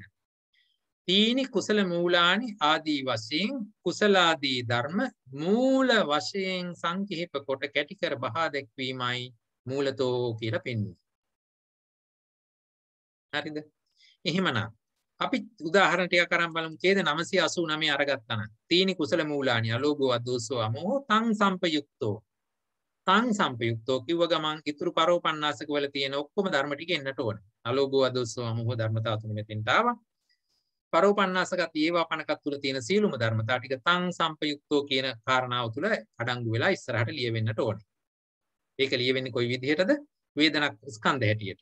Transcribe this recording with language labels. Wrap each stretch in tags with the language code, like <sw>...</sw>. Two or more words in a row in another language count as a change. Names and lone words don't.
<pi>තීනි කුසල මූලානි</pi> <si>ආදී වශයෙන් කුසලාදී ධර්ම මූල වශයෙන් සංකීප කොට කැටි කර බහා දැක්වීමයි මූලතෝ කියලා පෙන්වන්නේ. හරිද? එහෙමනම් අපි උදාහරණ ටිකක් අරන් බලමු. ඡේද 989 අරගත්තා නම්</si> <pi>තීනි කුසල මූලානි අලෝභෝ අදෝසෝ අමෝහෝ තං සම්පයුක්තෝ. තං සම්පයුක්තෝ</pi> <si>කිව්ව ගමන් ඉතුරු පරෝපන්නාසක වල තියෙන ඔක්කොම ධර්ම ටික එන්නට ඕන.</si> <pi>අලෝභෝ අදෝසෝ අමෝහෝ</pi> <si>ධර්මතා තුන මෙතෙන්ට ආවා. පරෝපන්නාසකත් ඒවාපනකත් තුල තියෙන සීලුම ධර්මතා ටික</si> <pi>තං සම්පයුක්තෝ</pi> <si>කියන කාරණාව තුල අඩංගු වෙලා ඉස්සරහට ලියවෙන්නට ඕනේ. ඒක ලියවෙන්නේ කොයි විදිහටද? වේදනා ස්කන්ධ හැටියට.</si>